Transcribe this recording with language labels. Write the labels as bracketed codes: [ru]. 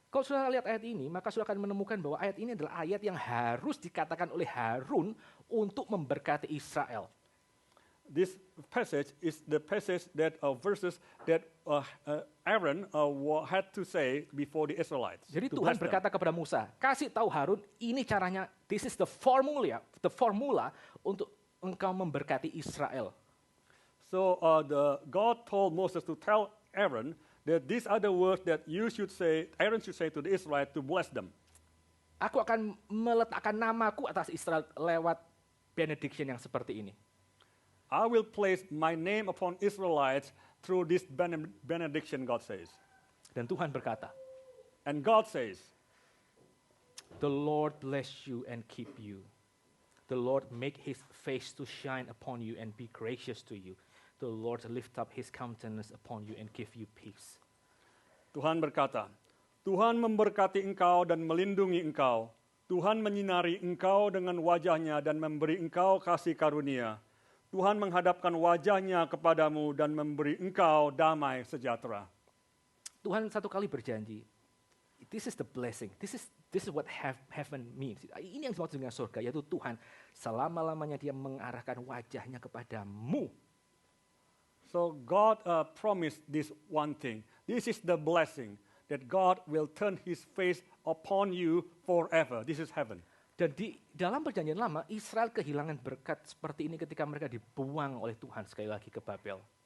[id] Kalau sudah lihat ayat ini, maka sudah akan menemukan bahwa ayat ini adalah ayat yang harus dikatakan oleh Harun untuk memberkati Israel. [en] This passage is the passage that verses that Aaron had to say before the Israelites. [id] Jadi Tuhan berkata kepada Musa, kasih tahu Harun, ini caranya, [en] this is the formula [id] untuk engkau memberkati Israel. [en] So God told Moses to tell Aaron that these are the words that Aaron should say to the Israelites to bless them. [id] Aku akan meletakkan namaku atas Israel lewat benediction yang seperti ini. [en] I will place my name upon Israelites through this benediction, God says. [id] Dan Tuhan berkata, [en] and God says, the Lord bless you and keep you. The Lord make his face to shine upon you and be gracious to you. The Lord lift up his countenance upon you and give you peace. [id] Tuhan berkata, Tuhan memberkati engkau dan melindungi engkau. Tuhan menyinari engkau dengan wajahnya dan memberi engkau kasih karunia. Tuhan menghadapkan wajahnya kepadamu dan memberi engkau damai sejahtera. Tuhan satu kali berjanji, [en] this is the blessing, this is what heaven means. [id] Ini yang dimaksud dengan surga, yaitu Tuhan selama-lamanya dia mengarahkan wajahnya kepadamu. [en] So God promised this one thing. This is the blessing, that God will turn his face upon you forever. This is heaven. [id] Dan di dalam perjanjian lama, Israel kehilangan berkat seperti ini ketika mereka dibuang oleh Tuhan sekali lagi ke Babel.